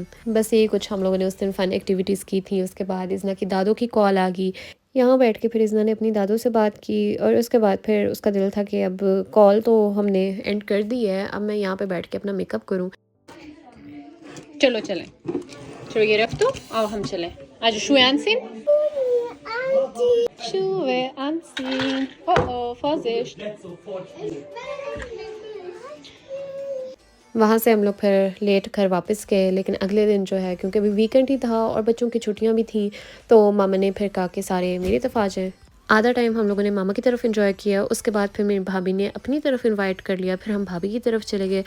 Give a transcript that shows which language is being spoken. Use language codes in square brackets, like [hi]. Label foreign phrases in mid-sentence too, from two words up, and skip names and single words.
[hi] बस यही कुछ हम लोगों ने उस दिन [en] fun activities [hi] की थी। उसके बाद इज़्ना की दादों की कॉल आ गई। यहाँ बैठ के फिर इज़्ना ने अपनी दादों से बात की और उसके बाद फिर उसका दिल था कि अब कॉल तो हमने एंड कर दी है, अब मैं यहाँ पे बैठ के अपना मेकअप करूँ। चलो चलें, चलो ये रख दो और हम चलें। [de] आज Schuhe anziehen? Schuhe anziehen. Oh oh, Vorsicht. [hi] वहाँ से हम लोग फिर लेट घर वापस गए, लेकिन अगले दिन जो है क्योंकि अभी वीकेंड ही था और बच्चों की छुट्टियाँ भी थी, तो मामा ने फिर कहा कि सारे मेरी तरफ आ जाएँ। आधा टाइम हम लोगों ने मामा की तरफ एंजॉय किया, उसके बाद फिर मेरी भाभी ने अपनी तरफ इनवाइट कर लिया, फिर हम भाभी की तरफ चले गए।